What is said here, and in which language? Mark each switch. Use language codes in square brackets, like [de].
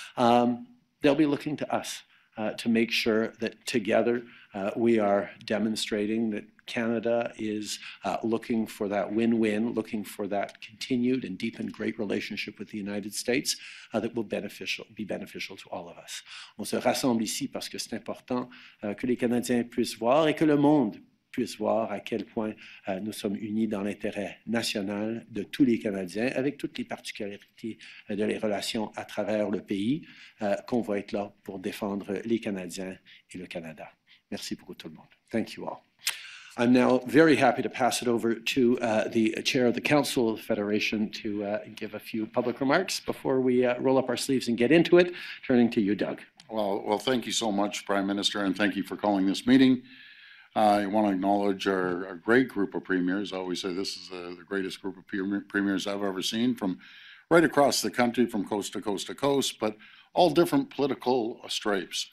[en] They'll be looking to us to make sure that together we are demonstrating that Canada is looking for that win-win, looking for that continued and deepened great relationship with the United States that will be beneficial to all of us. [fr] On se rassemble ici parce que c'est important que les Canadiens puissent voir et que le monde puisse voir à quel point nous sommes unis dans l'intérêt national de tous les Canadiens, avec toutes les particularités de les relations à travers le pays, qu'on va être là pour défendre les Canadiens et le Canada. Merci beaucoup tout le monde. [en] Thank you all. I'm now very happy to pass it over to the chair of the Council of the Federation to give a few public remarks before we roll up our sleeves and get into it. Turning to you, Doug. Well, thank you so much, Prime Minister, and thank you for calling this meeting. I want to acknowledge our great group of premiers. I always say this is the greatest group of premiers I've ever seen, from right across the country, from coast to coast to coast, but all different political stripes.